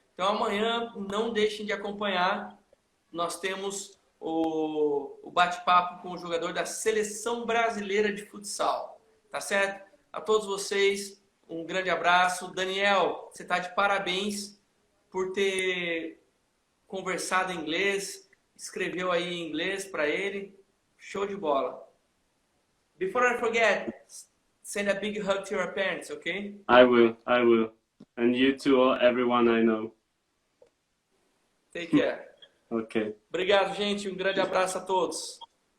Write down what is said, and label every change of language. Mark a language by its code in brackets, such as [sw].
[pt] Então amanhã, não deixem de acompanhar. Nós temos o bate-papo com o jogador da seleção brasileira de futsal. Tá certo? A todos vocês, um grande abraço. Daniel, você está de parabéns por ter conversado em inglês, escreveu aí em inglês para ele. Show de bola. [en] Before I forget, send a big hug to your parents, okay? I will. And you too, everyone I know. Take care. Okay. [pt] Obrigado, gente. Um grande abraço a todos.